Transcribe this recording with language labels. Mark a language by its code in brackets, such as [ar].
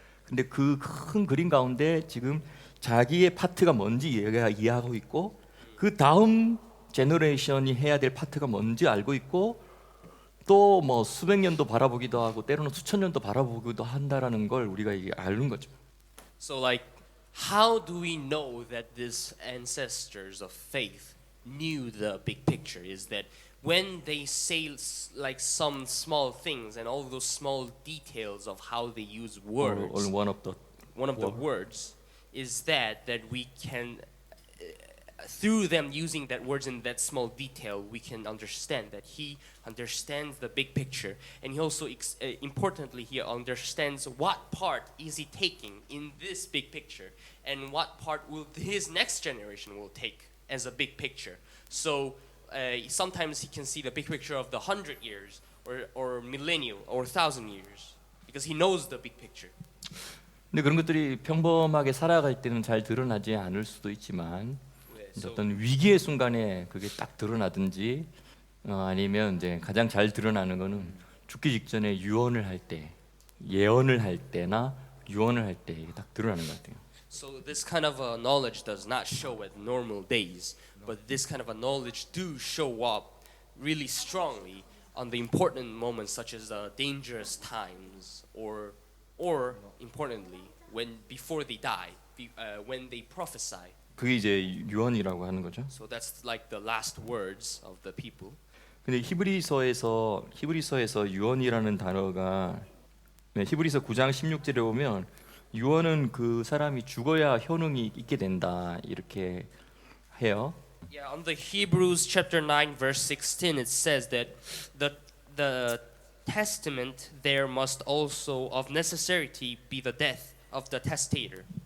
[ko] 근데 그 큰 그림 가운데 지금 자기의 파트가 뭔지 얘가 이해하고 있고 그 다음 제너레이션이 해야 될 파트가 뭔지 알고 있고 또 뭐 수백 년도 바라보기도 하고 때로는 수천 년도 바라보기도 한다라는 걸 우리가 이게 아는 거죠. [en] So like, how do we know that these ancestors of faith knew the big picture? Is that when they say like some small things and all those small details of how they use words, or one of the words is that we can through them using that words in that small detail, we can understand that he understands the big picture, and he also importantly he understands what part is he taking in this big picture and what part will his next generation will take as a big picture. So sometimes he can see the big picture of the 100 years or millennial or 1,000 years because he knows the big picture. [ko] 근데 그런 것들이 평범하게 살아갈 때는 잘 드러나지 않을 수도 있지만 어떤 위기의 순간에 그게 딱 드러나든지 아니면 이제 가장 잘 드러나는 거는 죽기 직전에 유언을 할 때, 예언을 할 때나 유언을 할 때 이게 딱 드러나는 것 같아요. [en] So this kind of knowledge does not show at normal days, but this kind of a knowledge do show up really strongly on the important moments, such as dangerous times, or importantly, when before they die, when they prophesy. [ko] 그게 이제 유언이라고 하는 거죠. [en] So that's like the last words of the people. [ko] 근데 히브리서에서 유언이라는 단어가 히브리서 9장 16절에 보면 유언은 그 사람이 죽어야 효능이 있게 된다 이렇게 해요. [en] Yeah, on the Hebrews chapter 9 verse 16 it says that the testament there must also of necessity be the death of the testator.